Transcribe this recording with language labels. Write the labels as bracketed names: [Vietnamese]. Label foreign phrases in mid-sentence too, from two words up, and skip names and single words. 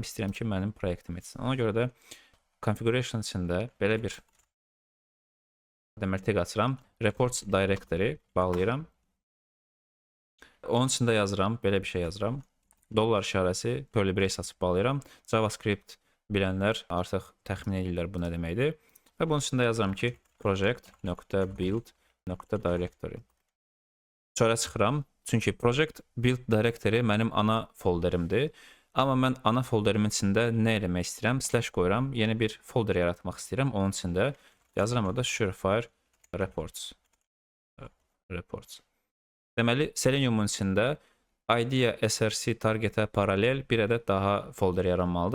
[Azerbaijani] İstəyirəm ki, mənim proyektim etsin. Ona görə də configuration içində belə bir deməli tag açıram. [English] Reports directory [Azerbaijani] bağlayıram. Onun içində yazıram, belə bir şey yazıram. Dollar işarəsi, [English] curly brace [Azerbaijani] açıb bağlayıram. JavaScript bilənlər artıq təxmin edirlər bu nə deməkdir. Və bunun içində yazıram ki, [English] project.build.directory. [Azerbaijani] Çölə çıxıram. Çünki [English] project build directory [Azerbaijani] mənim ana folderimdir. Amma mən ana folderimin içində nə eləmək istəyirəm? Slash qoyuram. Yeni bir folder yaratmaq istəyirəm. Onun içində yazıram orada Surefire reports. Deməli, Seleniumun içində IDEA SRC targetə paralel bir ədəd daha folder yaranmalıdır.